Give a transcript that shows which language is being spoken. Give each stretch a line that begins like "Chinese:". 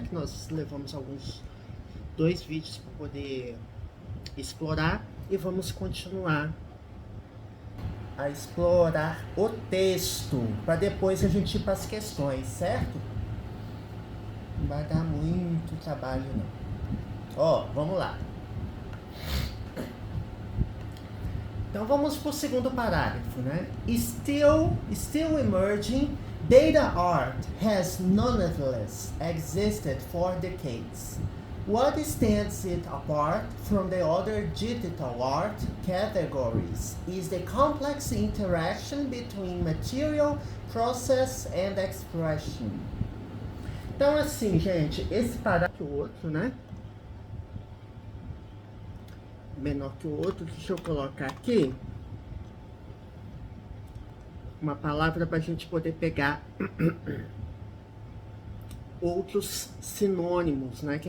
Portuguese: Que nós levamos dois vídeos para poder explorar, e vamos continuar a explorar o texto para depois a gente ir para as questões, certo? Não vai dar muito trabalho não. Ó, vamos lá. Então vamos para o segundo parágrafo, né?
English: Still emerging, data art has nonetheless existed for decades. What stands it apart from the other digital art categories is the complex interaction between material, process and expression.
Portuguese: Então assim, gente, esse parágrafo é o outro, né? Menor que o outro, deixa eu colocar aqui uma palavra para a gente poder pegar outros sinônimos, né?